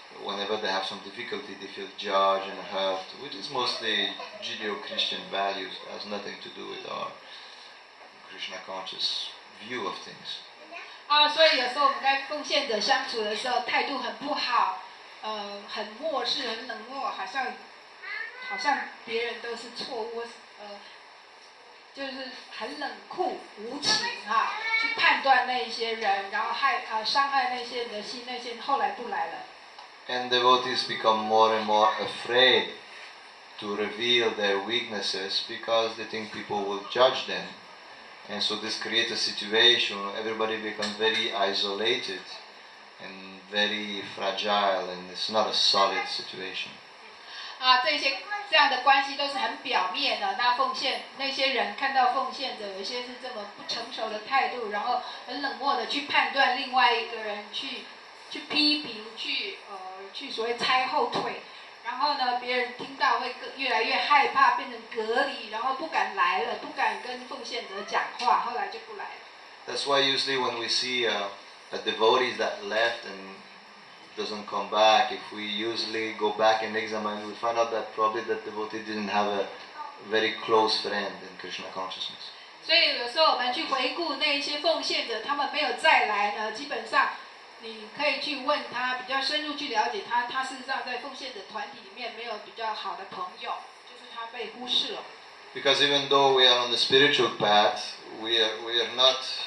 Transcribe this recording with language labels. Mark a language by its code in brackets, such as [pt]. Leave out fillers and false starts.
[en] Whenever they have some difficulty, they feel judged and hurt, which is mostly Judeo-Christian values. It has nothing to do with our Krishna conscious view of things. [zh] 所以有时候我们跟奉献者相处的时候，态度很不好，很漠视、很冷漠，好像别人都是错误，就是很冷酷无情去判断那些人，然后伤害那些人的心，那些人后来不来了。 [en] And devotees become more and more afraid to reveal their weaknesses because they think people will judge them. And so this creates a situation where everybody becomes very isolated and very fragile, and it's not a solid situation. [zh] 这样的关系都是很表面的。那奉献那些人看到奉献者有一些是这么不成熟的态度，然后很冷漠的去判断另外一个人，去批评，去所谓拆后腿。然后呢，别人听到会越来越害怕，变成隔离，然后不敢来了，不敢跟奉献者讲话，后来就不来了。 [en] That's why usually when we see a devotee that left and doesn't come back, if we usually go back and examine, we find out that probably that devotee didn't have a very close friend in Krishna consciousness. [zh] 所以有时候我们去回顾那一些奉献者，他们没有再来呢，基本上你可以去问他，比较深入去了解他，他事实上在奉献者团体里面没有比较好的朋友，就是他被忽视了。 [en] Because even though we are on the spiritual path, we are not.